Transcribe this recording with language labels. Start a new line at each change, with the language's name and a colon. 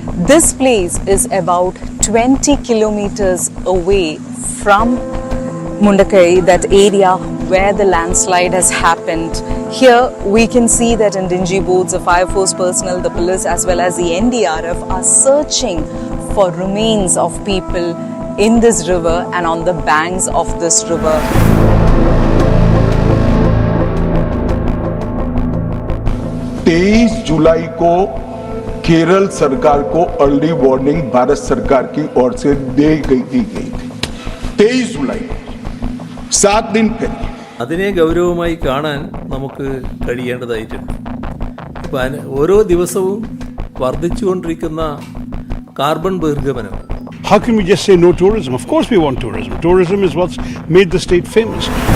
English: This place is about 20 kilometers away from Mundakai, that area where the landslide has happened. Here we can see that Indigenous boats, the fire force personnel, the police as well as the NDRF are searching for remains of people in this river and on the banks of this river.
Hindi: 23 जुलाई को केरल सरकार को early warning Bharat सरकार की ओर से दी गई थी 23 जुलाई 7 दिन पहले
Malayalam: അതിനെ ഗൗരവമായി കാണാൻ നമുക്ക് കഴിയേണ്ടതായിട്ടുണ്ട്. ഓരോ ദിവസവും വർദ്ധിച്ചുകൊണ്ടിരിക്കുന്ന carbon ബഹിർഗമനം.
English: How can we just say no tourism? Of course we want tourism. Tourism is what's made the state famous.